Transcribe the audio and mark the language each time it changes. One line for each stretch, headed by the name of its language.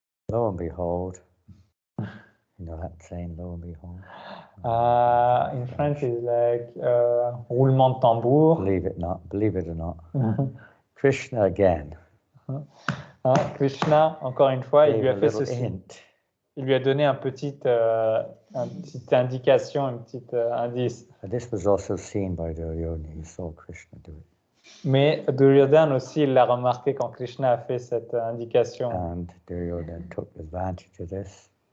English: lo and behold, you know that saying, lo and behold? In French, it's like
French: roulement de tambour.
English: Believe it or not. Krishna again.
French: Krishna, encore une fois, il lui a fait ceci.
English: Hint.
French: Il lui a donné une petite indication, un petit indice.
English: This was also seen by Duryodhana. He saw Krishna do it.
French: Mais Duryodhana aussi, il l'a remarqué quand Krishna a fait cette indication.
English: And Duryodhana took advantage of this.